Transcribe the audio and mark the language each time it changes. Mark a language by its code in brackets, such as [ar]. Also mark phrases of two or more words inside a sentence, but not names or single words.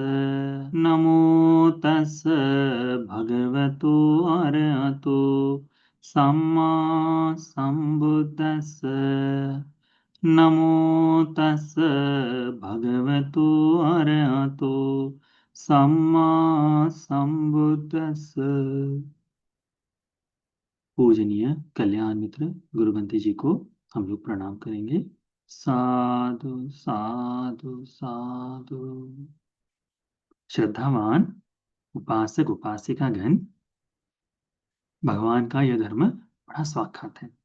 [pi] नमो तस् भगवतो अरहतो सम्मा सम्बुद्दस्स। नमो तस् भगवतो अरहतो सम्मा सम्बुद्दस्स। [hi] पूजनीय कल्याण मित्र गुरुबंती जी को हम लोग प्रणाम करेंगे। साधु साधु साधु। श्रद्धावान उपासक उपासिका गण, भगवान का यह धर्म बड़ा स्वाक्षात है।